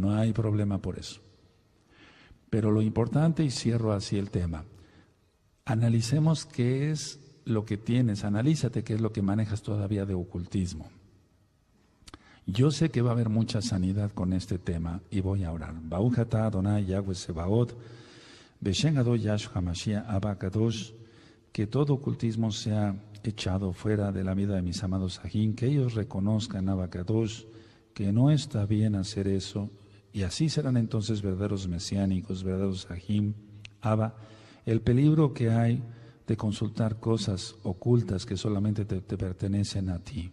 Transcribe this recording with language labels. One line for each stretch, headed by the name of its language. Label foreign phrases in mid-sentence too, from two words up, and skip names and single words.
Spanish: No hay problema por eso. Pero lo importante, y cierro así el tema, analicemos qué es lo que tienes, analízate qué es lo que manejas todavía de ocultismo. Yo sé que va a haber mucha sanidad con este tema y voy a orar.
Hebrew: ברוך אתה אדוני יהוה צבאות, בשם אדון ישוע המשיח אבא קדוש,
Spanish: que todo ocultismo sea echado fuera de la vida de mis amados Sahim, que ellos reconozcan,
Hebrew: אבא קדוש,
Spanish: que no está bien hacer eso, y así serán entonces verdaderos mesiánicos, verdaderos Sahim. Abba, el peligro que hay de consultar cosas ocultas que solamente te pertenecen a ti.